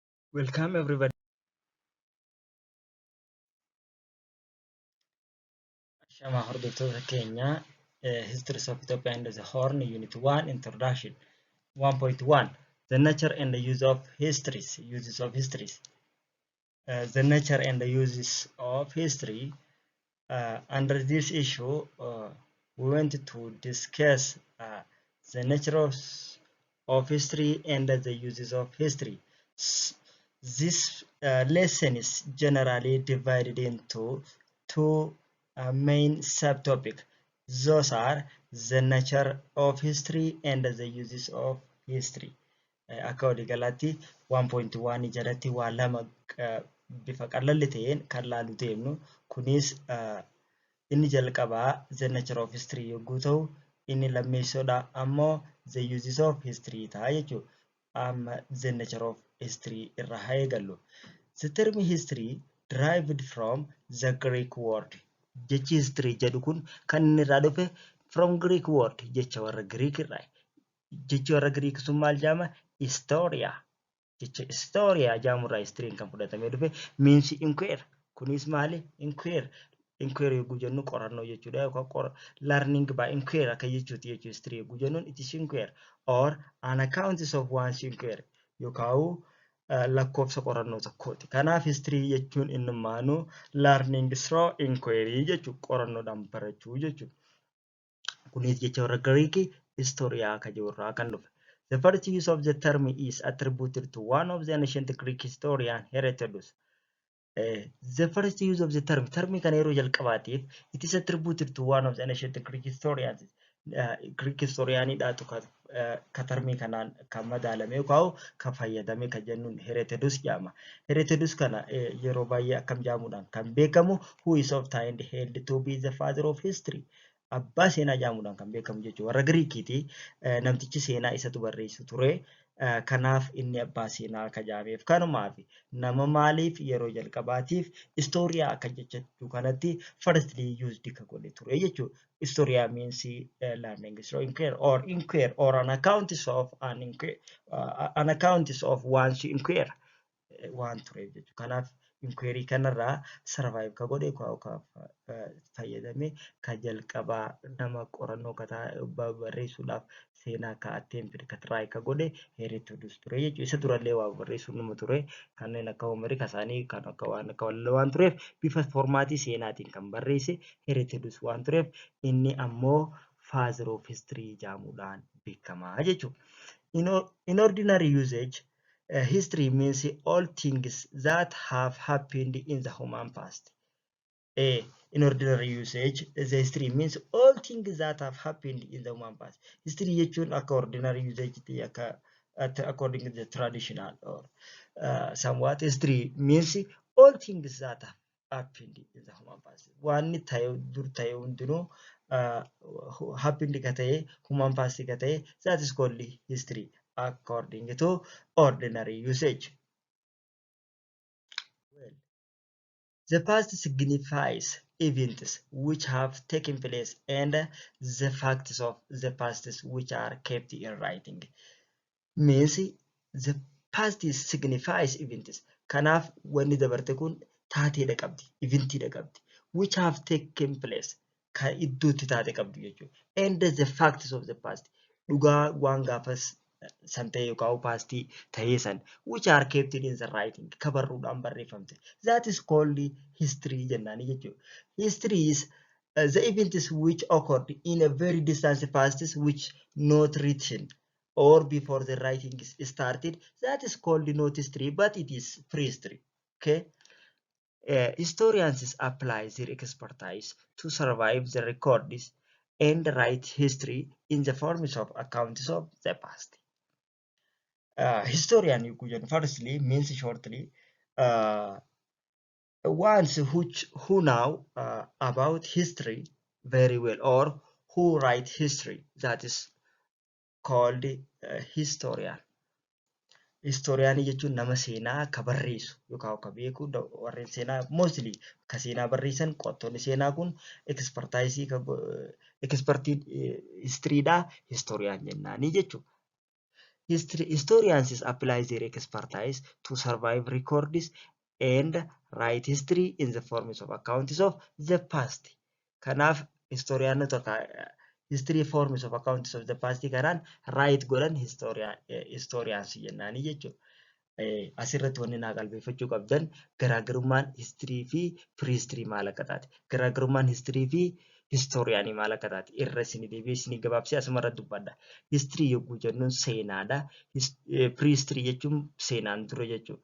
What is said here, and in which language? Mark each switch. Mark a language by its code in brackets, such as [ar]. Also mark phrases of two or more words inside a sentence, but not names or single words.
[en] Welcome everybody. [om] Shama hordoftoota keenya [en] History of Ethiopia and the Horn Unit 1 Introduction 1.1 The Nature and the Use of Histories Uses of Histories The Nature and the Uses of History Under this issue we want to discuss the nature of history and the uses of history. This lesson is generally divided into two main subtopics. Those are the nature of history and the uses of history. [om] Akka waliigalaatti 1.1 jalatti waa lama bifa qal'alli ta'een kan laalu deemnu kunis inni jalqabaa [en] the nature of history [om] yogguu ta'u inni lammeessoodha ammoo [en] the uses of history [om] ta'a jechuudha. Amma [en] the nature of history [om] irraa haa eegallu. [en] The term history derived from the Greek word. [om] Jechi history jedhu kun kan inni irraa dhufe [en] from Greek word [om] jecha warra Greek irraa. Jechi warra Greek sun maal jedhama? Historia. Jecha historia jedhamurraa history kan fudhatamee dhufe [en] means inquire. [om] Kunis maali? Inquire. Inquire yogguu jennu qorannoo jechuudha yookaan [en] learning by inquire [om] akka jechuuti jechuu history yogguu jennuun [en] it is inquire or an account of one's inquire [om] yookaan lakkoofsa qorannoo tokkooti. Kanaaf history jechuun innummaanuu [en] learning through inquiry [om] jechuu qorannoodhaan barachuu jechuudha. Kunis jecha warra Greek historia akka jirurraa kan dhufe. [en] The first use of the term is attributed to one of the ancient Greek historian Herodotus. The first use of the term [om] kan yeroo jalqabaatiif [en] it is attributed to one of the ancient Greek historians. [om] Greek historianidhaatu ka termii kanaan kan madaalame yookaan kan fayyadame kan jennuun Herodotus jedhama. Herodotus kana yeroo baay'ee akkam jedhamuudhaan kan beekamu [en] who is often held to be the father of history. [om] Abbaa seenaa jedhamuudhaan kan beekamu jechuudha. Warra Giriikiiti namtichi seenaa isatu barreessu ture. Kanaaf inni abbaa seenaa akka jedhameef kanumaaf nama maaliif yeroo jalqabaatiif historia akka jechuu kanatti [en] firstly used [om] ka godhe ture jechuudha. [en] Historia means learning through inquire or an account of one's inquire waan tureef jechuudha. [om] Kanaaf inquiry kanarraa survive ka godhe fayyadame ka jalqabaa nama qorannoo barreessuudhaaf seenaa ka attempt ka try ka godhe Herodotus ture jechuudha. Isa durallee waa barreessuu nama ture kanneen akka Homerii kasaanii kan akka waan tureef bifa formaatii seenaatiin kan barreesse Herodotus waan tureef inni ammoo [en] father of history [om] jedhamuudhaan beekamaa jechuudha. [en] In ordinary usage history means all things that have happened in the human past. In ordinary usage, the history means all things that have happened in the human past. History [om] jechuun akka [en] ordinary usage according to the traditional or somewhat history means all things that have happened in the human past. [om] Waan dur ta'e hundinuu [en] happened [om] ka ta'e [en] human past [om] ka ta'e [en] that is called history according to ordinary usage. Well, the past signifies events which have taken place and the facts of the past which are kept in writing. Means the past signifies events. [om] Kanaaf wanni dabarte kun taateedha qabdi, eventiidha qabdi, [en] which have taken place [om] kan iddootti taate qabdu jechuudha. [en] And the facts of the past [om] dhugaa waan gaafas san ta'e yookaan paastii ta'ee san [en] which are kept in the writing [om] kabarruudhaan barreeffamte. [en] That is called history [om] jennaani jechuudha. [en] History is the events which occurred in a very distant past which not written or before the writing is started. That is called not history, but it is prehistory. Okay. Historians apply their expertise to survive the records and write history in the forms of accounts of the past. Historian firstly means shortly ones who know about history very well or who write history, that is called historian. [om] Historian jechuun nama seenaa ka barreessu yookaan ka beeku warreen seenaa mostly ka seenaa barreessan qo'attoonni seenaa kun expertii historyidha historian jennaani jechuudha. [en] Historians apply their expertise to survive records and write history in the forms of accounts of the past. [om] Kanaaf historiyaanota [en] history forms of accounts of the past [om] kanaan write godhan historians jennaani jechuudha. Asirratti wanni naa qalbeeffachuu qabdan garaagarummaan history fi prehistory maal akka taate, garaagarummaan history fi historiyaanii maal akka taate irra isin deebi'ee isin gabaabsee asumarra dubbadha. History yogguu jennuun seenaadha. Prehistory jechuun seenaan dura jechuudha.